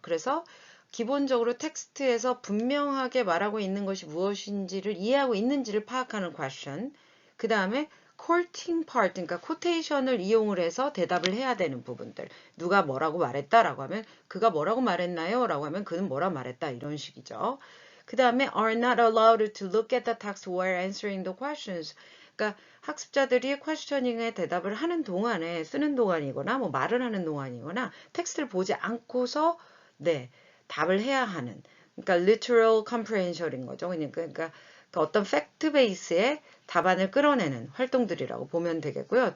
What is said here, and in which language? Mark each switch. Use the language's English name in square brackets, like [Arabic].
[Korean] 그래서 기본적으로 텍스트에서 분명하게 말하고 있는 것이 무엇인지를 이해하고 있는지를 파악하는 question. 그 다음에 quoting part, 그러니까 quotation을 이용을 해서 대답을 해야 되는 부분들. 누가 뭐라고 말했다라고 하면 그가 뭐라고 말했나요? 라고 하면 그는 뭐라 말했다 이런 식이죠. 그 다음에 [English] are not allowed to look at the text while answering the questions. [Korean] 그러니까 학습자들이 퀘스처닝에 대답을 하는 동안에 쓰는 동안이거나 뭐 말을 하는 동안이거나 텍스트를 보지 않고서 답을 해야 하는 그러니까 literal comprehension인 거죠. 그러니까 어떤 팩트 베이스의 답안을 끌어내는 활동들이라고 보면 되겠고요.